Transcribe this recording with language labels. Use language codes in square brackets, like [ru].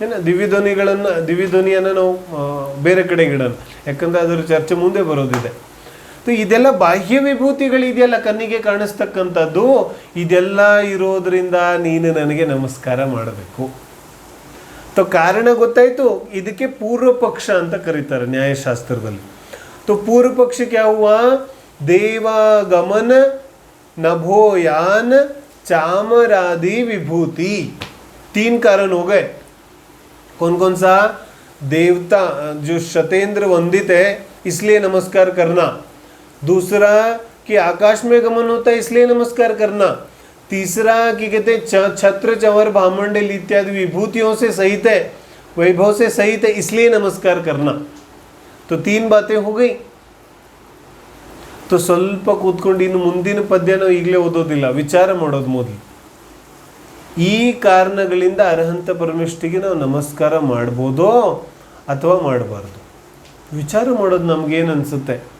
[kn] ದಿವ್ಯಧ್ವನಿಯನ್ನು ನಾವು ಬೇರೆ ಕಡೆಗೆ ಇಡೋಣ, ಯಾಕಂದರೆ ಅದರ ಚರ್ಚೆ ಮುಂದೆ ಬರೋದಿದೆ. ಇದೆಲ್ಲ ಬಾಹ್ಯ ವಿಭೂತಿಗಳಿದೆಯಲ್ಲ, ಕಣ್ಣಿಗೆ ಕಾಣಿಸ್ತಕ್ಕಂಥದ್ದು, ಇದೆಲ್ಲ ಇರೋದ್ರಿಂದ ನೀನು ನನಗೆ ನಮಸ್ಕಾರ ಮಾಡಬೇಕು. ಕಾರಣ ಗೊತ್ತಾಯಿತು. ಇದಕ್ಕೆ ಪೂರ್ವ ಪಕ್ಷ ಅಂತ ಕರೀತಾರೆ ನ್ಯಾಯಶಾಸ್ತ್ರದಲ್ಲಿ. ಪೂರ್ವ ಪಕ್ಷಕ್ಕೆ ಯಾವ? [hi] ದೇವಾಗಮನ नभोयान चामरादि विभूति, 3 कारण हो गए. कौन कौन सा? देवता जो शतेंद्र वंदित है इसलिए नमस्कार करना, दूसरा कि आकाश में गमन होता है इसलिए नमस्कार करना, तीसरा कि कहते छत्र चवर भामंडल इत्यादि विभूतियों से सहित है, वैभव से सहित है, इसलिए नमस्कार करना. तो 3 बातें हो गई. [kn] ಸ್ವಲ್ಪ ಕೂತ್ಕೊಂಡು ಇನ್ನು ಮುಂದಿನ ಪದ್ಯ ನಾವು ಈಗಲೇ ಓದೋದಿಲ್ಲ, ವಿಚಾರ ಮಾಡೋದು ಮೊದಲು. ಈ ಕಾರಣಗಳಿಂದ ಅರ್ಹಂತ ಪರಮೇಷ್ಠಿಗೆ ನಾವು ನಮಸ್ಕಾರ ಮಾಡ್ಬೋದೋ ಅಥವಾ ಮಾಡಬಾರ್ದು ವಿಚಾರ ಮಾಡೋದು. ನಮಗೇನು ಅನಿಸುತ್ತೆ?